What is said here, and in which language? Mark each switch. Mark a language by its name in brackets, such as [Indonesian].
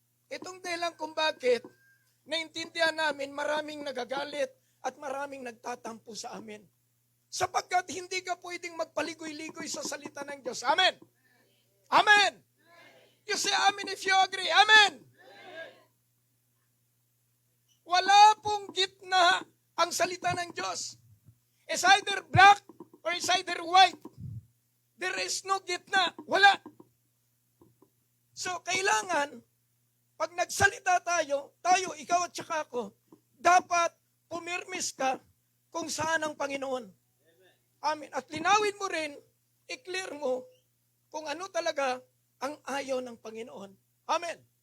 [Filipino] Itong dahilan kung bakit, naintindihan namin maraming nagagalit at maraming nagtatampo sa amin. Sapagkat hindi ka pwedeng magpaligoy-ligoy sa salita ng Diyos. [English] Amen! Amen! You say amen if you agree. Amen! [Filipino] Wala pong gitna ang salita ng Diyos. [English] It's either black or it's either white. There is no gitna. Wala. [Filipino] So, kailangan, pag nagsalita tayo, ikaw at saka ako, dapat pumirmis ka kung saan ang Panginoon. Amen. At linawin mo rin, i-clear mo kung ano talaga ang ayaw ng Panginoon. Amen.